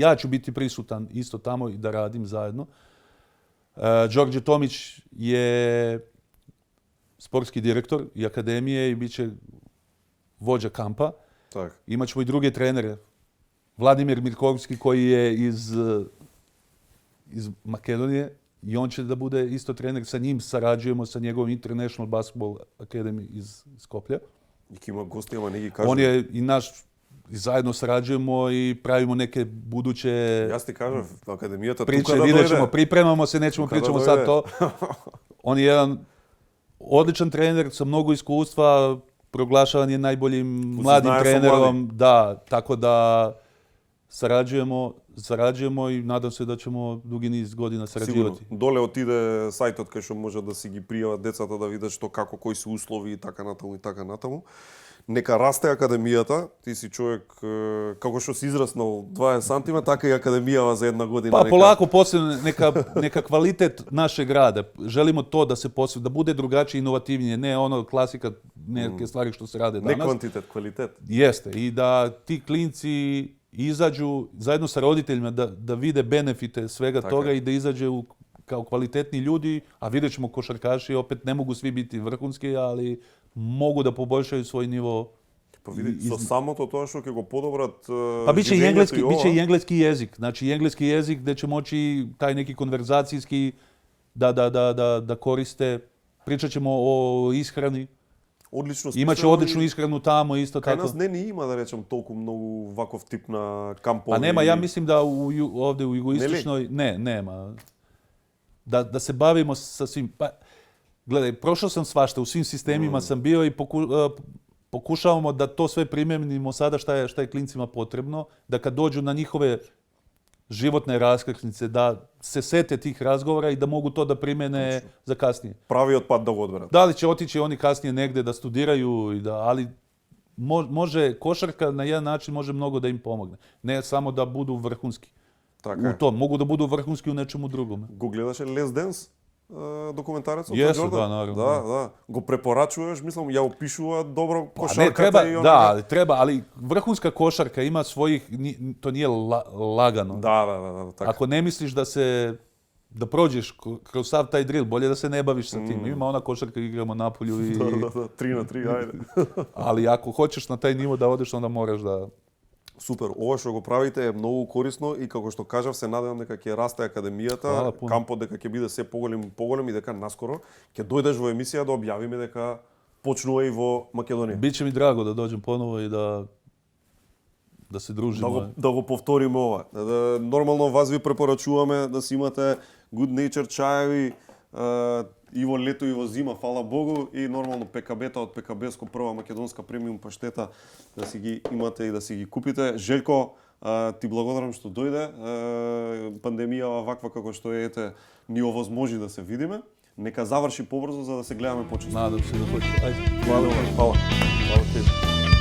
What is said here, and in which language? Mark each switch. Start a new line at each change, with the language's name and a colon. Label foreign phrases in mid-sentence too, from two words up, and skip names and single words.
Serbian: Ja ću biti prisutan isto tamo i da radim zajedno. Đorđe Tomić je sportski direktor i akademije i bit će vođa kampa. Imaćemo i druge trenere. Vladimir Mirkovski koji je iz Makedonije i on će da bude isto trener. Sa njim sarađujemo sa njegovom International Basketball Academy iz Skoplja.
Macedonian: Има гости, ама не ги кажа.
Serbian: On je i naš, i zajedno sarađujemo i pravimo neke buduće
Macedonian: Јас ти кажав, академијата
Serbian: priče,
Macedonian: тука да
Serbian: vidjet
Macedonian: дојде.
Serbian: ćemo, pripremamo se, nećemo pričamo sad to. On je jedan odličan trener sa mnogo iskustva, proglašavan je najboljim mladim trenerom. Da, tako da sarađujemo i nadam se da ćemo dugi niz godina sarađivati.
Macedonian: Сигурно. Доле отиде сајтот кај што може да си ги пријават децата да видат што како кои се услови и така натаму. Нека расте академијата, ти си човек како што си израснал 20 сантима, така и академијава за една година.
Serbian: Pa polako posebno neka kvalitet našeg rada. Želimo to da se posebno, da bude drugačije, inovativnije, ne ono klasika neke stvari što se rade danas.
Macedonian: Не квантитет, квалитет.
Serbian: Jeste. I da ti klinci izađu zajedno sa roditeljima da vide benefite svega toga i da izađu kao kvalitetni ljudi, a vidjet ćemo košarkaši, opet ne mogu svi biti vrhunski, ali mogu da poboljšaju svoj nivo. Pa vidi,
Macedonian: со самото тоа што ќе го подобрат
Serbian: Pa biće i engleski jezik. Znači i engleski jezik gde će moći taj neki konverzacijski da koriste. Pričat ćemo o ishrani.
Macedonian: Одлично.
Serbian: Imaće odličnu ishranu tamo isto
Macedonian: Кај
Serbian: tako.
Macedonian: нас не ни има, да речем, толку многу ваков тип на кампови.
Serbian: Pa nema, ja mislim da ovde u jugoistočnoj nema. Da se bavimo sa svim. Pa, gledaj, prošao sam svašta, u svim sistemima sam bio i pokušavamo da to sve primenimo sada šta je klincima potrebno, da kad dođu na njihove životne raskrsnice, da se sete tih razgovora i da mogu to da primene za kasnije.
Macedonian: Правиот пат да го одберат.
Serbian: Da li će otići oni kasnije negde da studiraju, ali može, košarka na jedan način može mnogo da im pomogne. Ne samo da budu vrhunski.
Macedonian: Така
Serbian: U tom, mogu da budu vrhunski u nečemu drugom.
Macedonian: Го гледаше Лес Денс? документарецот
Serbian: Јесу,
Macedonian: за Џордан?
Serbian: да, наравно. Да.
Macedonian: Го препорачуваш, мислам, ја опишува добро Не, кошарката треба, и
Serbian: да, треба, али врхунска кошарка има својих, то nije лагано.
Macedonian: Да, така.
Serbian: Ако не мислиш да проđеш kroz sav taj drill, bolje da se ne baviš sa tim. Ima ona košarka, igramo Napolju i...
Macedonian: Да, 3 на 3, ајде.
Serbian: Ali ako hoćeš na taj nivo da odeš, onda moraš da...
Macedonian: Супер, ова што го правите е многу корисно и како што кажав се надевам дека ќе расте академијата, кампот дека ќе биде се поголем и дека наскоро ќе дојдеш во емисија да објавиме дека почнува и во Македонија.
Serbian: Biće mi drago da dođem ponovo i da se družimo.
Macedonian: Да го повториме ова. Нормално вас ви препорачуваме да си имате Good Nature чаеви и во лето и во зима, фала Богу, и нормално ПКБ-та од ПКБ-ско прва македонска премиум паштета да си ги имате и да си ги купите. Желко, ти благодарам што дојде. Пандемија ваква како што е, ете, ни овозможи да се видиме. Нека заврши побрзо за да се гледаме почесто.
Serbian: Надам се да hoće. Ajde. Хвала. Хвала. Хвала.